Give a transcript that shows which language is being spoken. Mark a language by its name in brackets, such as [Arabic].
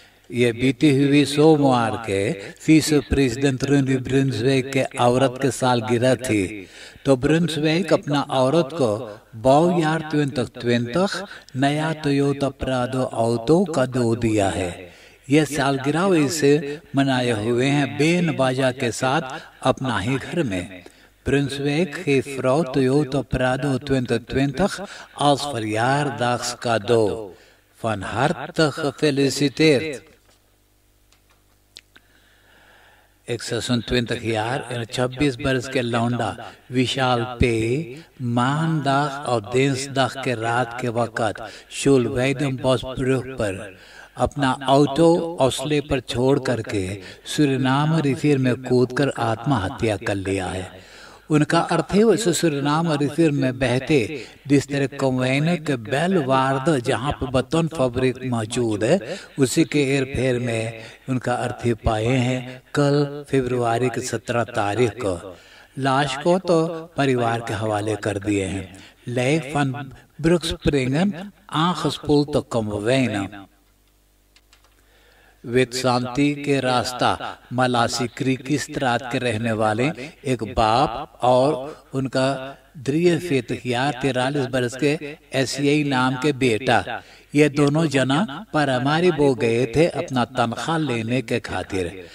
[Caribbean Hindustani] ये बीती हुई सोमवार के फीस प्रेसिडेंट रूनी ब्रुन्सविक के औरत के सालगिरह थी, तो ब्रुन्सविक अपना औरत को बौयार 2020 नया टोयोटा प्राडो ऑटो का दो दिया है। यह सालगिरह इसे मनाए हुए हैं बेन बाजा के साथ अपना ही घर में। [Dutch] Brunswick heeft vrouw Toyota Prado 2020 als verjaardagscadeau. Van harte gefeliciteerd. [Caribbean Hindustani] 127 jaar en 26 बरस के लौंडा विशाल पे मानदाग और दिनसदाग के रात के वक़्त शुलवैदम बॉसब्रुक पर अपना ऑटो हौसले पर छोड़ करके सूरीनाम रिफिर में कूदकर आत्महत्या कर लिया है। उनका अर्थ है वैसे सूरीनाम रिफिर में बहते डिस्ट्रिक्ट कॉन्वेन के बेलवार्ड जहाँ पर बतौन फैब्रिक मौजूद है उसी के एर फेर में उनका अर्थ पाए हैं। कल फरवरी की 17 तारीख को लाश को तो परिवार के हवाले कर दिए हैं। लेक [Dutch] van Broekspringen aangespoeld te Komwijnen। [Caribbean Hindustani] वेद शांति के रास्ता मलासी क्रीक की स्त्रात के रहने वाले एक बाप और उनका 43 बरस के एसआई नाम के बेटा, ये दोनों जना परामारी बो गए थे अपना तनख्वाह लेने के खातिर।